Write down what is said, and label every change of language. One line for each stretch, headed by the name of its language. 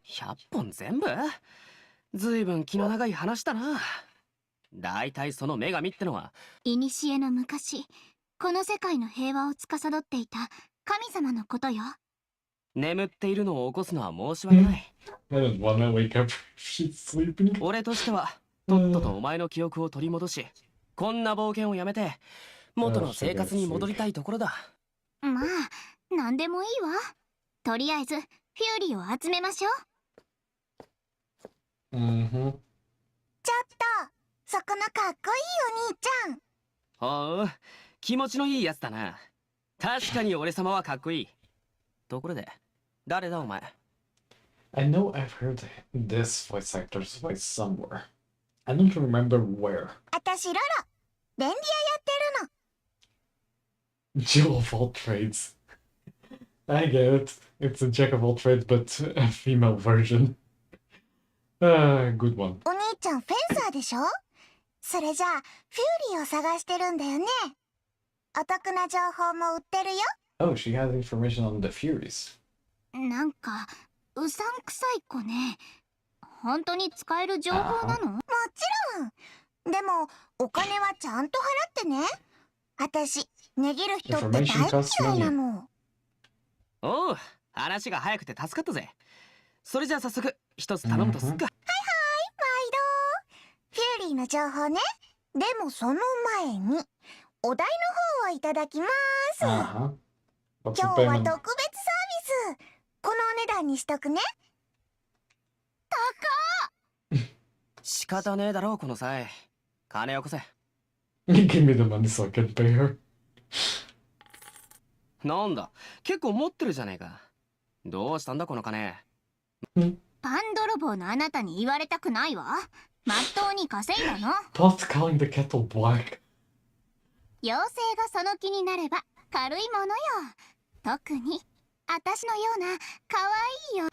Japanese: 100本全部？ずいぶん気の長い話だな。だいたいその女神ってのは古の昔、この世界の平和を司っていた神様のことよ。眠っているのを起こすのは申し訳ない。
English: I don't wanna wake up if she's sleeping.
Japanese: 俺としてはとっととお前の記憶を取り戻し、こんな冒険をやめて元の生活に戻りたいところだ。まあ、なんでもいいわ。とりあえずフューリーを集めましょう。 Mm-hmm. ちょっと、そこのかっこいいお兄ちゃん。ほう、気持ちのいいやつだな。確かに俺様はかっこいい。ところで、誰だお前？
English: I know I've heard this voice actor's voice somewhere. I don't remember where.
Japanese: 私ロロ、便利屋やってるの。
English: Jill of all trades. I get it. It's a jack of all trades, but a female version. Good one.
Japanese: お兄ちゃんフェンサーでしょ？それじゃあフューリーを探してるんだよね。お得な情報も売ってるよ。
English: Oh, she has information on the Furies.
Japanese: なんかうさんくさい子ね。本当に使える情報なの？もちろん。でもお金はちゃんと払ってね。私値切る人って大嫌いなの。おう、話が早くて助かったぜ。それじゃあ早速一つ頼むとすっか。毎度。フューリーの情報ね。でもその前にお題の方をいただきます。
English: Uh-huh. What's
Japanese: 今
English: the
Japanese: 日は
English: payment?
Japanese: 特別サービス。このお値段にしとくね。仕方ねえだろうこの際。金よこせ。
English: Give me the money so I can pay her.
Japanese: なんだ、結構持ってるじゃねえか。どうしたんだこの金。パン泥棒のあなたに言われたくないわ。まっとうに稼いだの。
English: Stop calling the kettle black.
Japanese: 妖精がその気になれば軽いものよ。特に私のような可愛いよ。